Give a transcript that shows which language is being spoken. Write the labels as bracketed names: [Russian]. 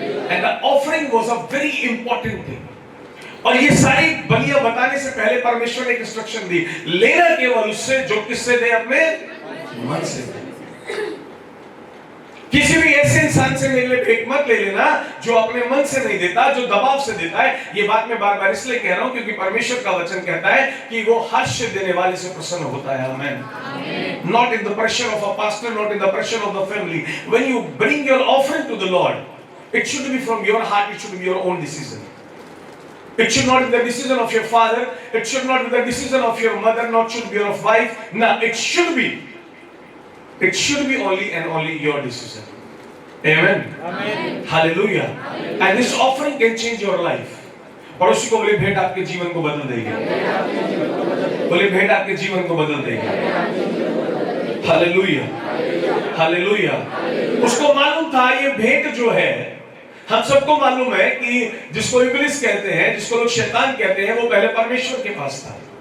[English] And the offering was a very important thing. [Hindi] और ये सारी बलियां बताने से पहले परमेश्वर ने एक इंस्ट्रक्शन दी, लेना केवल उससे जो किससे दे, अपने मन से दे। किसी भी ऐसे इंसान से मेरे लिए भेंट मत ले लेना जो अपने मन से नहीं देता, जो दबाव से देता है। ये बात मैं बार बार इसलिए कह रहा हूं क्योंकि परमेश्वर का वचन कहता है कि वो हर्ष देने वाले से प्रसन्न होता है। आमीन। [English] Not in the pressure of a pastor, not in the pressure of the family. When you bring your offering to the Lord, it should be from your heart, it should be your own decision. It should not be the decision of your father. It should not be the decision of your mother. Not should be your wife. No, it should be. It should be only and only your decision. Amen. Amen. Hallelujah. Amen. And this offering can change your life. [Hindi] पड़ोसी को बोले भेंट आपके जीवन को बदल देगी। बोले भेंट आपके जीवन को बदल देगी। [English] Hallelujah. Hallelujah. [Hindi] उसको मालूम था ये भेंट जो है, हम सबको मालूम है कि जिसको इब्लिस कहते हैं, जिसको लोग शैतान कहते हैं, वो पहले परमेश्वर के पास था।